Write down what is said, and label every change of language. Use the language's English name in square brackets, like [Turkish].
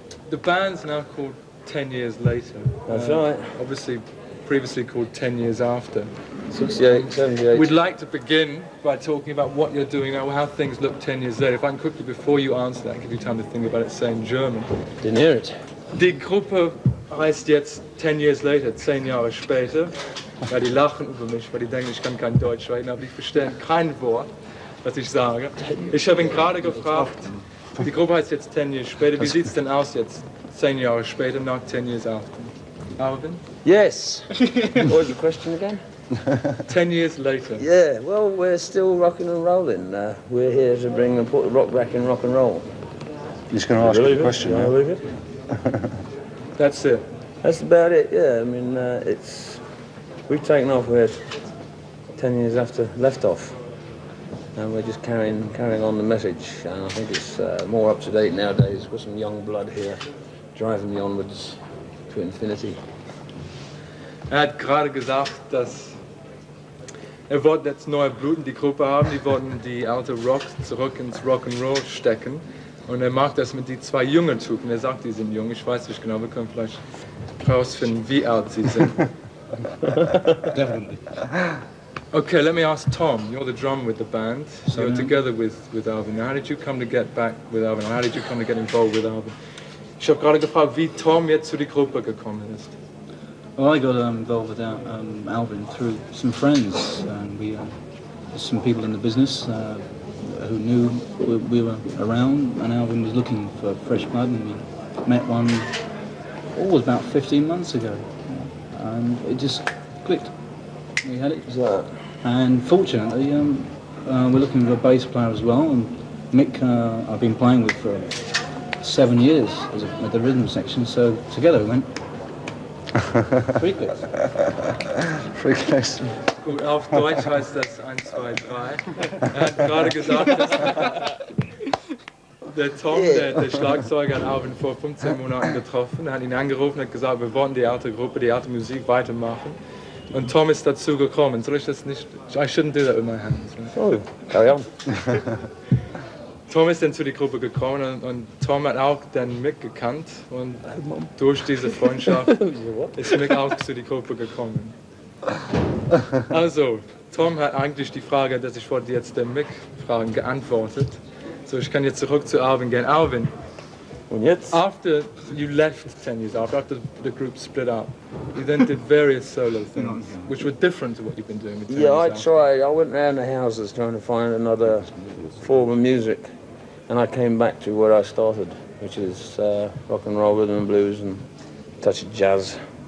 [English] The band's now called 10 Years Later. That's right. Obviously, previously called 10 Years After. 68, 78. We'd like to begin by talking about what you're doing now, how things look 10 years later. If I can quickly, before you answer that, give you time to think about it, say in German. Didn't hear it. [German] Die Gruppe heißt jetzt 10 Years Later, 10 Jahre später. Ja, die lachen über mich, weil die denken, ich kann kein Deutsch reden, aber die verstehen kein Wort, was ich sage. Ich habe ihn gerade gefragt, die Gruppe heißt jetzt 10 Years später. Wie sieht es denn aus jetzt, 10 Jahre später, nach 10 Years after? [English] Alvin? Yes. What was the question again? 10 years later. Yeah, well, we're still rocking and rolling. We're here to put the rock back in rock and roll. He's going to ask you a question Can I now. believe it? That's it. That's about it, yeah. I mean, we've taken off, we're 10 years after left off. And we're just carrying on the message. And I think it's more up to date nowadays. We've got some young blood here driving me onwards to infinity. [German] Hat gerade gesagt, dass wollte jetzt neue Blut in die Gruppe haben, die wollten die alte Rock zurück ins Rock'n'Roll stecken. Und macht das mit die zwei jungen Typen. Er sagt, die sind jung, ich weiß nicht genau, wir können vielleicht herausfinden, wie alt sie sind. Definitely. [English] Okay, let me ask Tom, you're the drummer with the band, you're together with Alvin. How did you come to get back with Alvin? How did you come to get involved with Alvin? [German] Ich habe gerade gefragt, wie Tom jetzt zu die Gruppe gekommen ist. [English] Well, I got involved with Alvin through some friends. We some people in the business who knew we were around, and Alvin was looking for fresh blood, and we met one. It was about 15 months ago, and it just clicked. We had it, and fortunately, we're looking for a bass player as well. And Mick, I've been playing with for 7 years at the rhythm section, so together we went. Three clicks. Three clicks. [German] Gut, auf Deutsch heißt das 1, 2, 3. Er hat gerade gesagt, dass der Tom, der Schlagzeuger, hat Alvin vor 15 Monaten getroffen. Er hat ihn angerufen und hat gesagt, wir wollen die alte Gruppe, die alte Musik weitermachen. Und Tom ist dazu gekommen. Soll ich das nicht? [English] I shouldn't do that with my hands. Right? Oh, carry on. [German] Tom ist dann zu der Gruppe gekommen und Tom hat auch dann Mick gekannt und durch diese Freundschaft ist Mick auch zu der Gruppe gekommen. Also, Tom hat eigentlich die Frage, dass ich wollte jetzt den Mick fragen, geantwortet. So, ich kann jetzt zurück zu Alvin gehen. [English] Alvin, [German] Und jetzt? [English] after you left 10 years after the group split up, you then did various solo things, which were different to what you've been doing with 10 Yeah, I years after. tried. I went around the houses trying to find another form of music, and I came back to where I started, which is rock and roll, rhythm and blues, and a touch of jazz.